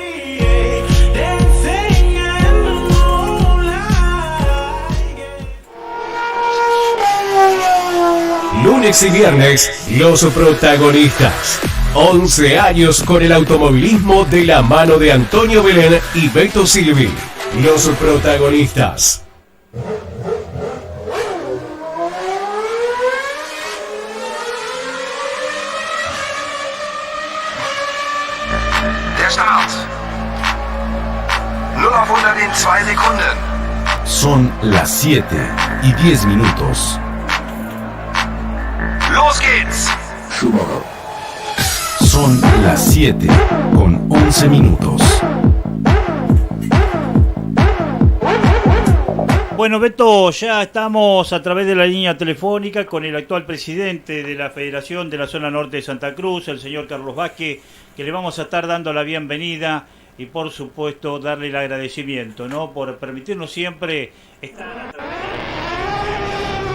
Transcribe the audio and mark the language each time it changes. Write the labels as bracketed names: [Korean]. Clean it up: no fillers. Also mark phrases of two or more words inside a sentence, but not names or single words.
[Spanish] Lunes y viernes, los protagonistas. 11 años con el automovilismo de la mano de Antonio Belén y Beto Silvi. Los protagonistas. [German] Der Start. 0 auf 100 in 2 Sekunden. [Spanish] Son las 7 y 10 minutos. [German] Los geht's. [Spanish] Son las 7 con 11 minutos. Bueno, Beto, ya estamos a través de la línea telefónica con el actual presidente de la Federación de la Zona Norte de Santa Cruz, el señor Carlos Vázquez, que le vamos a estar dando la bienvenida y, por supuesto, darle el agradecimiento, ¿no?, por permitirnos siempre estar a través de...